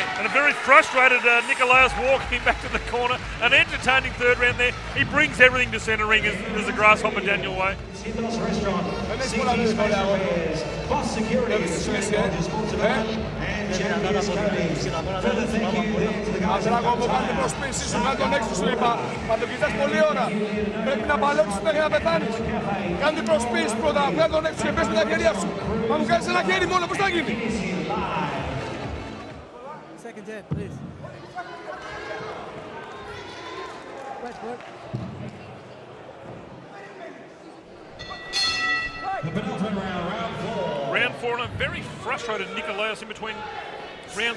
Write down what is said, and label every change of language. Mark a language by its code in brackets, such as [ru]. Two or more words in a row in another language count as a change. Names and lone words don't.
[en] And a very frustrated Nikolas walking back to the corner. An entertaining third round there. He brings everything to centre ring as the Grasshopper Daniel Way. Boss Security, and Champions Coatings. Further thank you there to the guys at [el] κάντε προσπίσεις σου, κάνε τον έξω σου είπα. Μα το κοιτάς πολύ ώρα. Πρέπει να παλέψεις μέχρι να πεθάνεις. Κάνε προσπίσεις πρώτα, βγάλε τον έξω και πες με τα χέρια σου. Μα μου κάνεις ένα χέρι μόνο, πώς θα γίνει. [en] Second head, please. the penultimate round, round 4. Round 4, and a very frustrated Nikolas in between rounds.